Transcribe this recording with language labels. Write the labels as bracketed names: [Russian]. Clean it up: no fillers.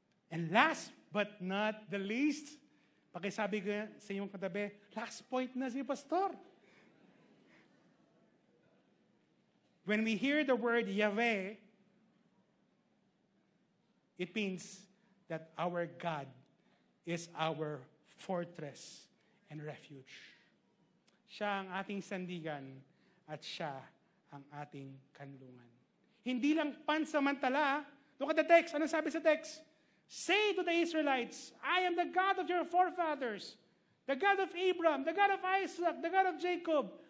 [English] And last but not the least, [Filipino] pakisabi ko sa inyong katabi, [English] last point na si Pastor. When we hear the word Yahweh, it means that our God is our fortress and refuge. [Filipino] Siya ang ating sandigan at siya ang ating kanlungan. Hindi lang pansamantala. [English] Look at the text. [Filipino] Ano sabi sa text? [English] Say to the Israelites, I am the God of your forefathers, the God of Abraham, the God of Isaac, the God of Jacob.